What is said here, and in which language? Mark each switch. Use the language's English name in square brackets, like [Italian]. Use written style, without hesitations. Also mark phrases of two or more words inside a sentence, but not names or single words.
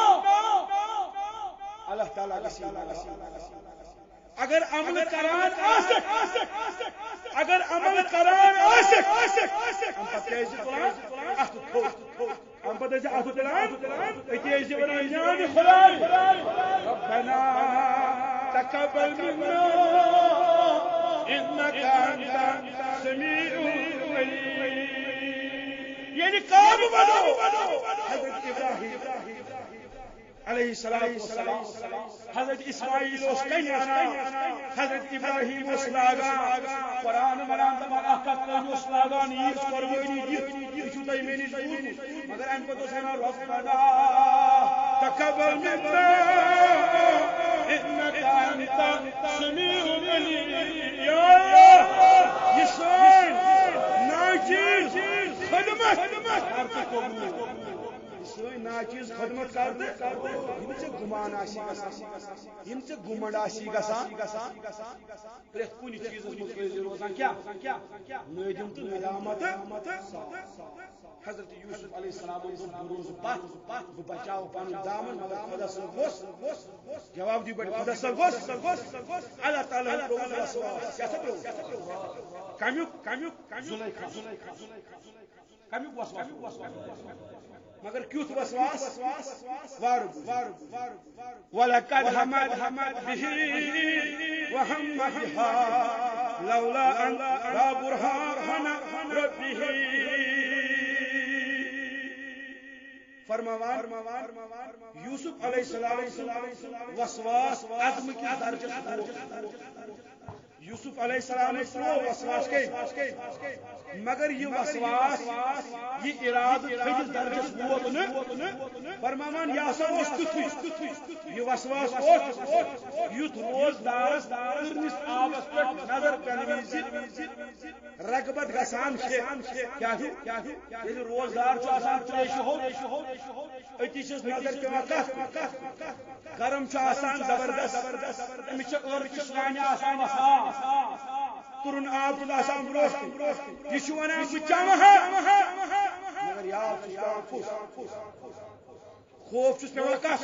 [Kashmiri] اللہ تعالیٰ گژھِ اگر عمل کران آسک اگر عمل کران آسک ام پتہٕ ٲسۍ تُلان اَتھٕ تھوٚد ام پتہٕ ٲسۍ اَتھٕ تُلان أتی ٲسۍ ونان میٛانہِ خۄداے [Arabic] ربنا تقبل منا إنك أنت السميع العليم [Kashmiri] یعنی کعب بنو حضرت ابراہیم [Arabic] علیہ السلام [Kashmiri] حضرت اسماعیل اس کنانا حضرت ابراہیم اس لاگان قرآن مران دپان اکھ اس لاگان عیز قربانی دِتھ یہِ چھُو تۄہہِ مےٚ نِش بوٗزمُت مگر اَمہِ پتہٕ اوس ونان [Arabic] ربنا تقبل منا إنك أنت السميع العليم [Kashmiri] یا اللہ یہ سٲنۍ ناچیز خدمت کر تہٕ قبوٗل سٲنۍ ناچیز خدمت کر تہٕ یِم ژےٚ گُمان آسی گژھان یِم ژےٚ گُمنڈ آسی گژھان پرٛٮ۪تھ کُنہِ چیٖزس منٛز ٲسۍ روزان کیٛاہ نٲدِم تہٕ ندامت حضرت یوسف [Arabic] علیہ السلام [Kashmiri] دوٚپ بہٕ روزٕ پتھ بہٕ بچاو پنُن دامن مگر خۄدا صٲب گوٚژھ جواب دِیِو بٔڑۍ خۄدا صٲب گوٚژھ اللہ تعالیٰ ترٛووُس وسواس کیٛاہ سا ترٛووُس کمیُک زُلیکھا کمیُک وسواس مگر کیُتھ وسواس [Arabic] وَلَقَدْ هَمَّتْ بِهِ وَهَمَّ بِهَا لَوْلَا أَن رَأَىٰ بُرْهَانَ رَبِّهِ [Kashmiri] فرماوان یوسف علیہ السلام وسواس عدم کِس درجس یوسف [Arabic] علیہ السلام [Kashmiri] وسواس کے مگر یہ وسواس یہ ارادہ تھدس درجس ووت فرماوان یہ ہسا اوس تیُتھُے یہ وسواس اوس یُتھ روزدارس تٔرنِس آبس پٮ۪ٹھ نظر پٮ۪نہٕ وِزِ رغبت گژھان چھِ کیٛاہ ییٚلہِ روزدار چھُ آسان تریشہِ ہوٚت أتی چھس نظر پٮ۪وان کتھ گرم چھُ آسان زبردست أمِس چھِ ٲرکِس وانہِ آسان وسان تُرُن آب چھُ آسان برٛونٛہہ یہِ چھُ ونان بہٕ چمہٕ ہا مگر یاد چھُس پٮ۪وان کُس خوف چھُس پٮ۪وان کتھ